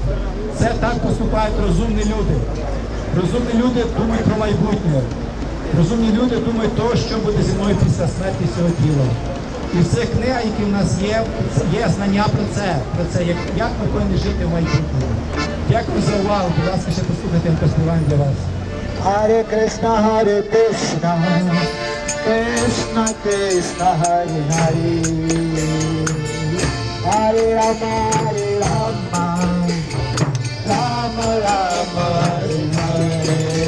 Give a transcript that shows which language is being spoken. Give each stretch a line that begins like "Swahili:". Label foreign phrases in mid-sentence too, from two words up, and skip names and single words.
Ukrainian: Це так поступають розумні люди. Розумні люди думають про майбутнє. Розумні люди думають того, що буде зі мною після смерті цього тіла. І в цих книгах, які в нас є знання про це, як ми повинні жити в майбутньому. Дякую за увагу. Будь ласка, ще послухайте поспіваємо для вас. Hare Krishna, Krishna Krishna, Hare Hare, Hare Rama, Rama Rama, Hare Hare.